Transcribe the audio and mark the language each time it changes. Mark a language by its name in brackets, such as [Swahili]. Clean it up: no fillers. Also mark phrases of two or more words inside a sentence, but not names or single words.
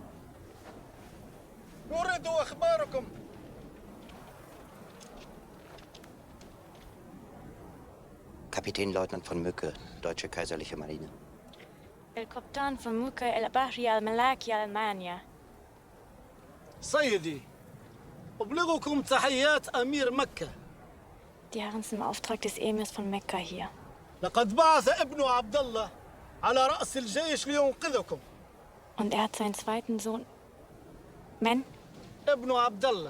[Arabic] نريد أخباركم. [German] Kapitänleutnant von Mücke, Deutsche Kaiserliche Marine. [Arabic] القبطان von Mücke البحرية الملاكية ألمانيا. سيدي، أبلغكم تحيات أمير مكة. [German] Die Herren sind im Auftrag des Emirs von Mekka hier. [Arabic] لقد بعث ابن عبد الله على رأس الجيش لينقذكم. [German] Und er hat seinen zweiten Sohn... [Arabic] Men? ابن عبد الله.